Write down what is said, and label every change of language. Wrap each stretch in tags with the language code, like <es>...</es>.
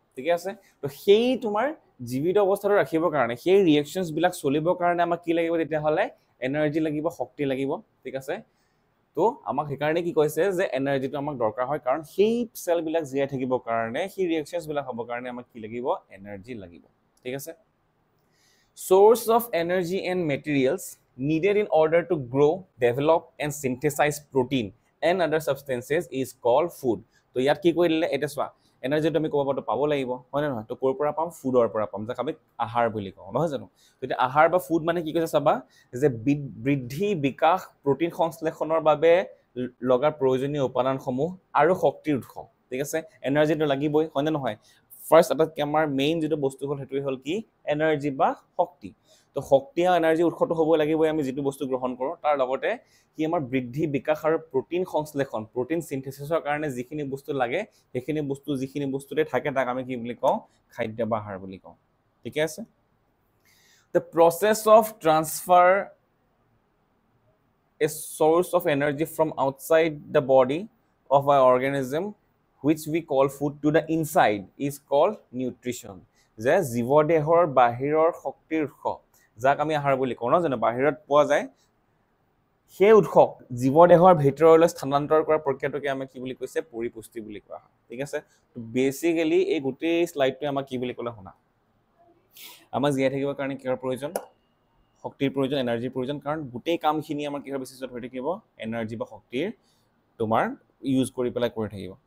<as>ঠিক আছে তো সেই তোমাৰ জীৱিত অৱস্থাটো ৰাখিবৰ কাৰণে সেই ৰিএকশনস বিলাক চলিবৰ কাৰণে আমাক কি লাগিব তেতিয়া হলে এনাৰ্জি লাগিব শক্তি লাগিব। ঠিক আছে তো আমাক সেইকাৰণে কি কৈছে যে এনাৰ্জিটো আমাক দৰকাৰ হয় কাৰণ সেই সেল বিলাক জীয়াই থাকিবৰ কাৰণে সেই ৰিএকশনস বিলাক হ'বৰ কাৰণে আমাক কি লাগিব এনাৰ্জি লাগিব। ঠিক আছে</as> <en>source of energy and materials needed in order to grow develop and synthesize protein and other substances is called food।</en> <as>তো ইয়াত কি কৈ দিলে এটা চোৱা এনাৰ্জিটো আমি ক'ব পাব লাগিব হয় না নহয়। তো ক'ৰ পৰা পাম ফুডৰ পৰা পাম যাক আমি আহাৰ বুলি কওঁ নহয় জানো। তো আহাৰ বা ফুড মানে কি কৈছে চাবা যে বৃদ্ধি বিকাশ প্ৰটিন সংশ্লেষণৰ বাবে লগা প্ৰয়োজনীয় উপাদানসমূহ আৰু শক্তিৰ উৎস। ঠিক আছে এনাৰ্জিটো লাগিবই হয় না নহয়। ফাৰ্স্ট আটাইতকৈ আমাৰ মেইন যেটো বস্তু হল হেতুই হল কি এনাৰ্জি বা শক্তি। তো শক্তি আৰু এনাৰ্জি উৎসটো হ'ব লাগিবই আমি যেটো বস্তু গ্ৰহণ কৰো তাৰ লগতে কি আমাৰ বৃদ্ধি বিকাশ আৰু প্ৰটিন সংশ্লেষণ প্ৰটিন সিনথেসিসৰ কাৰণে যিখিনি বস্তু লাগে সেইখিনি বস্তু যিখিনি বস্তুতে থাকে তাক আমি কি বুলি কওঁ খাদ্য বা আহাৰ বুলি কওঁ। ঠিক আছে</as> <en>the process of transfer a source of energy from outside the body of an organism which we call food to the inside is called nutrition।</en> <as>যে জীৱদেহৰ বাহিৰৰ শক্তিৰ উৎস যাক আমি আহাৰ বুলি কওঁ ন জানো বাহিৰত পোৱা যায় সেই উৎস জীৱদেহৰ ভিতৰলৈ স্থানান্তৰ কৰা প্ৰক্ৰিয়াটোকে আমি কি বুলি কৈছে পৰিপুষ্টি বুলি কোৱা হয়। ঠিক আছে তো বেসিক্যালি এই গোটেই স্লাইডটো আমাক কি বুলি ক'লে শুনা আমাক জীয়াই থাকিবৰ কাৰণে কিহৰ প্ৰয়োজন শক্তিৰ প্ৰয়োজন এনাৰ্জিৰ প্ৰয়োজন কাৰণ গোটেই কামখিনি আমাৰ কিহৰ বেচিছত হৈ থাকিব এনাৰ্জি বা শক্তিৰ তোমাৰ ইউজ কৰি পেলাই কৰি থাকিব।</as>